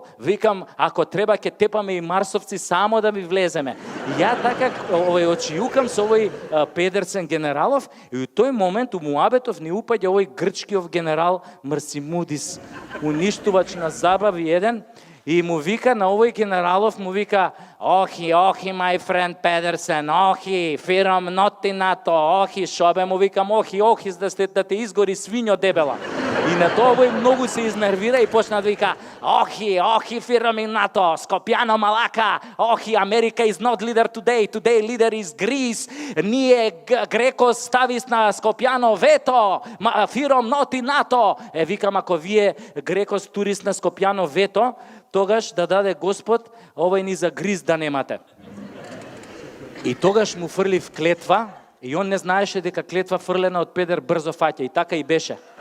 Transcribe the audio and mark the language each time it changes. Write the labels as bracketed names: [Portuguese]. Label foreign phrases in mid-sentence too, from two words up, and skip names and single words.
[Macedonian] Викам: ако треба ќе тепаме и марсовци, само да ми влеземе. Ја така очијукам со овој Педерсен генералов и у тој момент у муабетов ни упаѓа овој грчкиов генерал Марсимудис, уништувач на забави еден. И му вика на овој генералов, му вика: охи, [English] my friend [Macedonian] Педерсен, охи, фирам ноти НАТО, охи, шобе, му викам: охи, да те изгори свињо дебела. И на тоа овој многу се изнервира и почна да вика: охи, фирам и НАТО, Скопјано малака, охи, Америка [English] is not leader today leader is Greece, [Macedonian] ние Греко стави на Скопјано вето, фирам ноти НАТО. Викам: ако вие Греко турист на Скопјано вето, тогаш да даде Господ, овој ни за гриз да немате. И тогаш му фрлив клетва, и он не знаеше дека клетва фрлена од педер брзо фаќа, и така и беше.